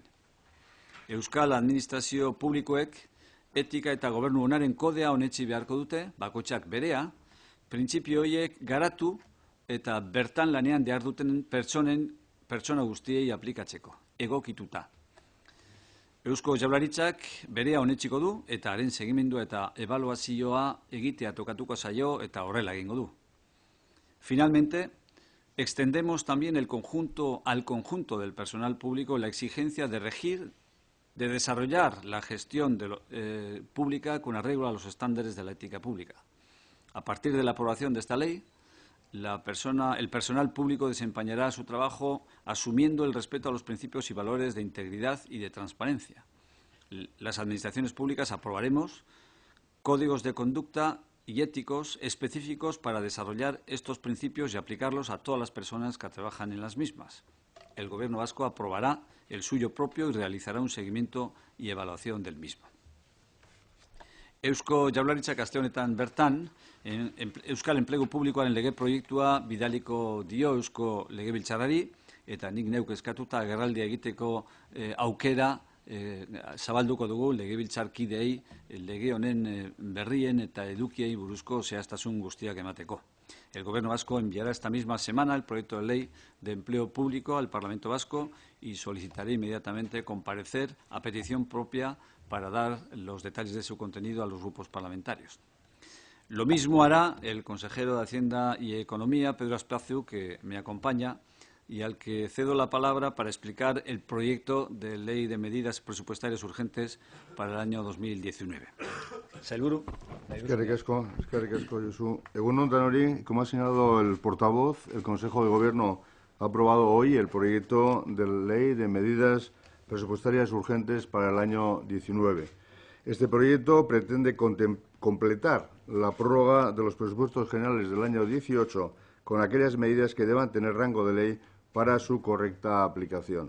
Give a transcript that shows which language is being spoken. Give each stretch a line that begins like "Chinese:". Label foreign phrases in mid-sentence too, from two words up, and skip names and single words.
Basque: Euskal Administrazio Publikoek etika eta gobernu onaren kodea onetsi beharko dute, bakoitzak berea, printzipio horiek garatu eta bertan lanean behar duten pertsona guztiei aplikatzeko, egokituta. Eusko Jaurlaritzak berea onetsiko du eta haren segimendua eta ebaluazioa egitea tokatuko zaio eta horrela egingo du.
Spanish: Finalmente, extendemos también al conjunto del personal público la exigencia de desarrollar la gestión pública con arreglo a los estándares de la ética pública. A partir de la aprobación de esta ley, el personal público desempeñará su trabajo asumiendo el respeto a los principios y valores de integridad y de transparencia. Las administraciones públicas aprobaremos códigos de conducta y éticos específicos para desarrollar estos principios y aplicarlos a todas las personas que trabajan en las mismas. El Gobierno vasco aprobará el suyo propio y realizará un seguimiento y evaluación del mismo.
Basque: Eusko Jaurlaritzak aste honetan bertan, Euskal Enplegu Publikoaren lege proiektua bidaliko dio Eusko Legebiltzarrari, eta nik neuk eskatuta agerraldia egiteko aukera zabalduko dugu legebiltzarkideei lege honen berrien eta edukiei buruzko zehaztasun guztiak emateko.
Spanish: El Gobierno vasco enviará esta misma semana el proyecto de ley de empleo público al Parlamento vasco y solicitaré inmediatamente comparecer a petición propia para dar los detalles de su contenido a los grupos parlamentarios. Lo mismo hará el consejero de Hacienda y Economía, Pedro Aspazu, que me acompaña y al que cedo la palabra para explicar el proyecto de ley de medidas presupuestarias urgentes para el año 2019.
Basque: Sailburu. Eskerrik asko, Josu. Egun on danori,
Spanish: como ha señalado el portavoz, el Consejo de Gobierno ha aprobado hoy el proyecto de ley de medidas presupuestarias urgentes para el año 19. Este proyecto pretende completar la prórroga de los presupuestos generales del año 18 con aquellas medidas que deban tener rango de ley para su correcta aplicación.